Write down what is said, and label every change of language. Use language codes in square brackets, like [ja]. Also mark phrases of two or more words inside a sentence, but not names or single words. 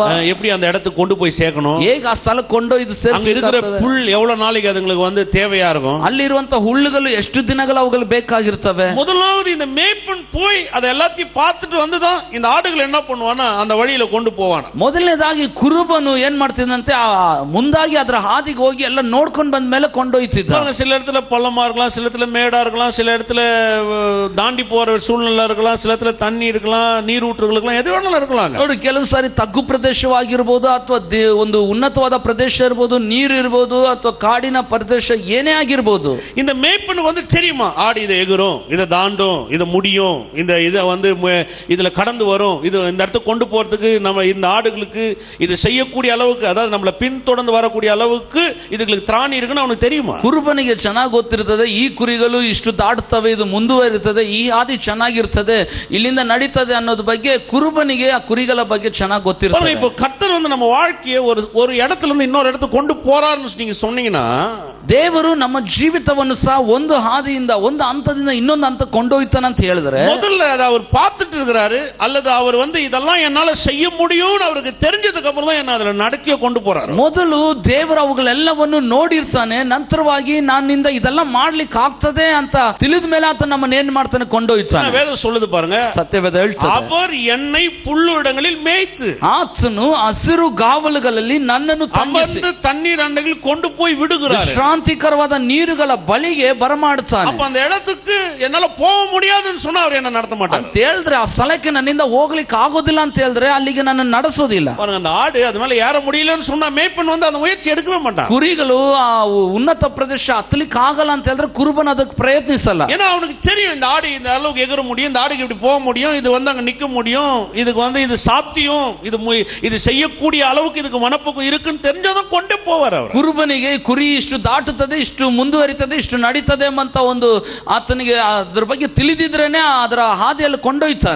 [ta] எப்படி அந்த இடத்துக்கு கொண்டு போய் சேர்க்கணும், [kn] ಹೇಗೆ ಆ ಸ್ಥಳಕ್ಕೆ ಕೊಂಡೊಯ್ದು [ta] அங்க இருக்கிற புல் எவ்வளவு நாளைக்கு அதுங்களுக்கு வந்து தேவையா இருக்கும், [kn] ಅಲ್ಲಿರುವಂತ ಹುಲ್ಲುಗಳು ಎಷ್ಟು ದಿನಗಳು ಅವುಗಳು ಬೇಕಾಗಿರ್ತವೆ. [ta] முதலாவது இந்த மேய்ப்பன் போய் அதை எல்லாத்தையும் பார்த்துட்டு வந்துதான் இந்த ஆடுகள் என்ன பண்ணுவானா அந்த வழியில கொண்டு போவான. [kn] ಮೊದಲನೇದಾಗಿ ಕುರುಬನು ಏನ್ ಮಾಡ್ತಿದ್ದಂತೆ, ಮುಂದಾಗಿ ಅದರ ಹಾದಿಗೆ ಹೋಗಿ ಎಲ್ಲ ನೋಡ್ಕೊಂಡು ಬಂದ ಮೇಲೆ ಕೊಂಡೊಯ್ತಿದ್ದ. [ta] சில இடத்துல பள்ளமா இருக்கலாம், சில இடத்துல மேடா மேடா இருக்கலாம், சில இடத்துல தாண்டி போற சூழ்நிலை இருக்கலாம், சில இடத்துல தண்ணி இருக்கலாம், ನೀರೂಟುಗಳಿರ್க்கலாம், எது வேணாலும் இருக்கலாம். [kn] ನೋಡಿ, ಕೆಲವು ಸಾರಿ ತಗ್ಗು ಪ್ರದೇಶವಾಗಿರ್ಬೋದು ಅಥವಾ ಒಂದು ಉನ್ನತವಾದ ಪ್ರದೇಶ ಇರ್ಬೋದು, ನೀರು ಇರ್ಬೋದು ಅಥವಾ ಕಾಡಿನ ಪ್ರದೇಶ ಏನೇ ಆಗಿರ್ಬೋದು. [ta] இந்த மேய்ப்பனுக்கு வந்து தெரியுமா, ஆடு இதை எகுரும், இதை தாண்டும், இதை முடியும், இதை வந்து இதுல கடந்து வரும், இது இந்த இடத்துக்கு கொண்டு போறதுக்கு நம்ம இந்த ஆடுகளுக்கு இது செய்யக்கூடிய அளவுக்கு, அதாவது நம்மள பின்தொடர்ந்து வரக்கூடிய அளவுக்கு இதுகளுக்கு திராணி இருக்குன்னு அவனுக்கு தெரியுமா? [kn] ಕುರುಬನಿಗೆ ಚೆನ್ನಾಗಿ ಗೊತ್ತಿರ್ತದೆ, ಈ ಕುರಿಗಳು ಇಷ್ಟು ದಾಟುತ್ತವೆ, ಇದು ಮುಂದುವರಿಯುತ್ತದೆ, ಈ ಹಾದಿ ಚೆನ್ನಾಗಿರ್ತದೆ, ಇಲ್ಲಿಂದ ನಡೀತದೆ ಅನ್ನೋದ್ರ ಬಗ್ಗೆ ಕುರುಬನಿಗೆ ಆ ಕುರಿಗಳ ಬಗ್ಗೆ ಚೆನ್ನಾಗಿ ಗೊತ್ತಿರ್ತದೆ. [ta] இப்போ கர்த்தர் வந்து நம்ம வாழ்க்கையை ஒரு இடத்துல இருந்து இன்னொரு இடத்துக்கு கொண்டு போறாருன்னு நீங்க சொன்னீங்கன்னா, [kn] ದೇವರು ನಮ್ಮ ಜೀವಿತವನ್ನು ಸಹ ಒಂದು ಹಾದಿಯಿಂದ ಒಂದು ಹಂತದಿಂದ ಇನ್ನೊಂದು ಹಂತ ಕೊಂಡೊಯ್ತಾನೆ ಅಂತ ಹೇಳಿದ್ರೆ, [ta] முதல்ல அதை அவர் பார்த்துட்டு இருக்கிறாரு, அல்லது அவர் வந்து இதெல்லாம் என்னால செய்ய முடியும்னு அவருக்கு தெரிஞ்சதுக்கு அப்புறம் தான் என்ன அதுல நடக்கிய கொண்டு போறாரு. [kn] ಮೊದಲು ದೇವರು ಅವುಗಳೆಲ್ಲವನ್ನು ನೋಡಿರ್ತಾನೆ, ನಂತರವಾಗಿ ನನ್ನಿಂದ ಇದೆಲ್ಲ ಮಾಡ್ಲಿಕ್ಕೆ ಆಗ್ತದೆ ಅಂತ ತಿಳಿದ ಮೇಲೆ ಆತ ನಮ್ಮನ್ನ ಏನ್ ಮಾಡ್ತಾನೆ, ಕೊಂಡೊಯ್ತಾನೆ. [ta] வேதம் சொல்லுது பாருங்க, [kn] ಸತ್ಯವೇದ ಹೇಳ್ತದೆ, [ta] அவர் என்னை புல்லுடங்களில் மேய்த்து [kn] ಆತನು ಹಸಿರು ಗಾವಲುಗಳಲ್ಲಿ ನನ್ನನ್ನು ತಂಗಿಸಿ [ta] தண்ணீர் அண்டையில் கொண்டு போய் விடுகிறார், [kn] ಶಾಂತಿಕರವಾದ ನೀರುಗಳ ಬಳಿಗೆ ಬರಮಾಡುತ್ತಾನೆ. [ta] அப்ப அந்த இடத்துக்கு என்னால போக முடியாதுன்னு சொன்னா அவர் என்ன நடத்த மாட்டார் [kn] ಅಂತ ಹೇಳಿದ್ರೆ, ಆ ಸ್ಥಳಕ್ಕೆ ನನ್ನಿಂದ ಹೋಗ್ಲಿಕ್ಕೆ ಆಗೋದಿಲ್ಲ ಅಂತ ಹೇಳಿದ್ರೆ ಅಲ್ಲಿಗೆ ನನ್ನ ನಡೆಸೋದಿಲ್ಲ. [ta] பாருங்க, அந்த ஆடு அது மேல ஏற முடியலன்னு சொன்னா மேய்ப்பன் வந்து அந்த முயற்சி எடுக்கவே மாட்டான். [kn] ಕುರಿಗಳು ಆ ಉನ್ನತ ಪ್ರದೇಶ ಹತ್ತಲಿಕ್ಕೆ ಆಗಲ್ಲ ಅಂತ ಹೇಳಿದ್ರೆ ಕುರುಬನ ಅದಕ್ಕೆ ಪ್ರಯತ್ನಿಸಲ್ಲ. [ta] ஏன்னா அவனுக்கு தெரியும் இந்த ஆடு இந்த அளவுக்கு எகிற முடியும், இந்த ஆடுக்கு இப்படி போக முடியும், இது வந்து அங்க நிக்க முடியும், இதுக்கு வந்து இது சாத்தியம், இது செய்யக்கூடிய அளவுக்கு இதுக்கு மனப்போக்கு இருக்குன்னு தெரிஞ்சதான் கொண்டே போவார் அவர். [kn] ಕುರುಬನಿಗೆ ಕುರಿ ಇಷ್ಟು ದಾಟುತ್ತದೆ, ಇಷ್ಟು ಮುಂದುವರಿತದೆ, ಇಷ್ಟು ನಡೀತದೆ ಅಂತ ಒಂದು ಆತನಿಗೆ ಅದ್ರ ಬಗ್ಗೆ ತಿಳಿದಿದ್ರೇನೆ ಅದರ ಹಾದಿಯಲ್ಲಿ ಕೊಂಡೊಯ್ತಾನೆ.